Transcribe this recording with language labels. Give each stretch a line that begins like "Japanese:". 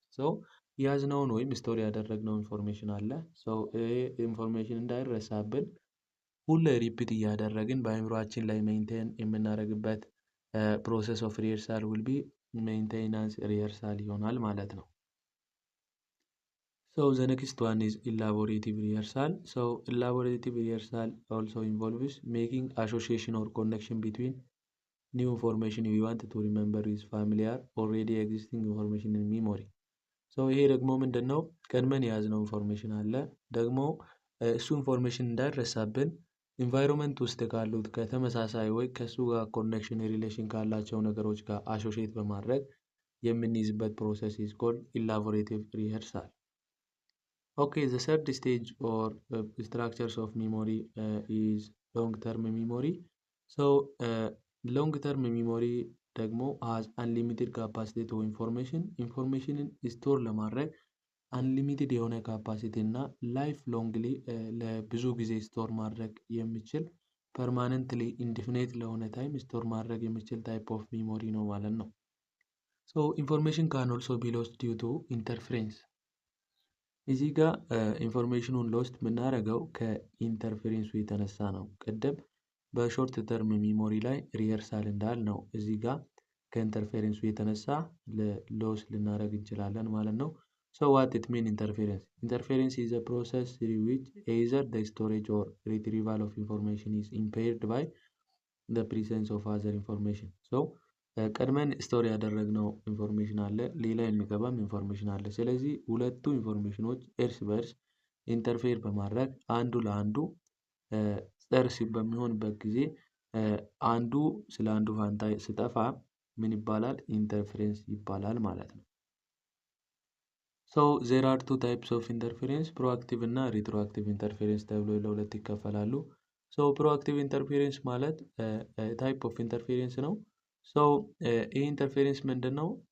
Amharic: So ያዝነውን ወይም ስቶሪ ያደረግነው ኢንፎርሜሽን አለ። ሶ ይሄ ኢንፎርሜሽን እንዳይረሳብን ሁሌ ሪፒት እያደረግን በአእምሮአችን ላይ ሜንቴን የምናደርግበት ፕሮሰስ ኦፍ ሪሄርሳል ዊል ቢ ሜንቴናንስ ሪሄርሳል ይሆናል ማለት ነው።
English: So the next one is elaborative rehearsal. So elaborative rehearsal also involves making association or connection between new information we want to remember with familiar already existing information in memory.
Amharic: So ይሄ ደግሞ ምንድነው? ቀድመን የያዝነው ኢንፎርሜሽን አለ ደግሞ እሱ ኢንፎርሜሽን እንዳይረሳብን ኢንቫይሮንመንት ውስጥ ካሉት ከተመሳሳይ ወይ ከሱ ጋር ኮኔክሽን ሪሌሽን ካላቸው ነገሮች ጋር አሶሺየት በማድረግ የምንይዝበት ፕሮሰስ
English: is called elaborative rehearsal. Okay, the third stage or structures of memory is long-term memory.
Amharic: So long-term memory ደግሞ
English: has unlimited capacity to
Amharic: ኢንፎርሜሽንን ስቶር ለማድረግ unlimited የሆነ ካፓሲቲ እና ላይፍ ሎንግሊ ለብዙ ጊዜ ስቶር ማድረግ የሚችል ፐርማነንትሊ ኢንዲፊኒት ለሆነ ታይም ስቶር ማድረግ የሚችል ታይፕ ኦፍ ሚሞሪ ነው ማለት ነው።
English: So information can also be lost due to interference.
Amharic: እዚህ ጋር ኢንፎርሜሽኑን ሎስት የምናደርገው ከኢንተርፌሬንሱ የተነሳ ነው። ቅድም በሾርት ተርም ሚሞሪ ላይ ሪሄርሳል እንዳልነው እዚህ ጋር ከኢንተርፌሬንሱ የተነሳ ሎስ ልናደርግ እንችላለን ማለት ነው።
English: So what it mean interference? Interference is a process through which either the storage or retrieval of information is impaired by the presence of other information.
Amharic: So ቀድመን ስቶሪ ያደረግነው ኢንፎርሜሽን አለ፣ ሌላ የሚገባም ኢንፎርሜሽን አለ። ስለዚህ ሁለቱ ኢንፎርሜሽኖች እርስ በርስ ኢንተርፌር በማድረግ አንዱ ለአንዱ ጸርስ በሚሆንበት ጊዜ አንዱ ስለ አንዱ ፋንታ ስጠፋ ምን ይባላል? ኢንተርፌረንስ ይባላል ማለት ነው።
English: So there are two types of interference,
Amharic: proactive እና retroactive interference ተብሎ ለሁለት ይከፈላሉ። So proactive interference ማለት
English: type of interference
Amharic: ነው። So ይህ ኢንተርፌሬንስ ምንድን ነው?